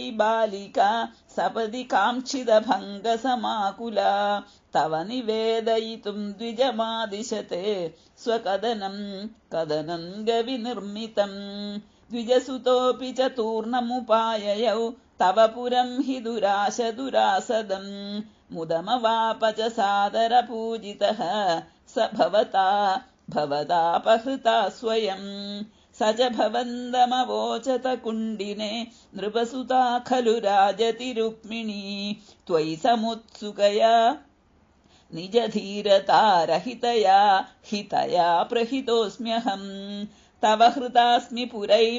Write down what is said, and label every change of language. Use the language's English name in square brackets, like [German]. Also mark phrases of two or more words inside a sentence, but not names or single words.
[Sanskrit] ബാലികാ സപദി കാംക്ഷിതഭംഗസമാകുലാ തവ നിവേദയിതും ദ്വിജമാദിശത്തെ സ്വകദനം കദനം ഗവിനിർമ്മിതം ദ്വിജസുതോപി ചതൂർണമുപായയൗ തവ പുരം ഹി ദുരാശദുരാസദം മുദമവാപ ച സാദരപൂജിതഃ സ ഭവതാപഹൃതാ സ്വയം स च भवन्दमवोचत कुण्डिने नृपसुता खलु राजति रुक्मिणी त्वयि समुत्सुकया निजधीरता रहितया हितया प्रहितोऽस्म्यहम् तव हृतास्मि पुरैव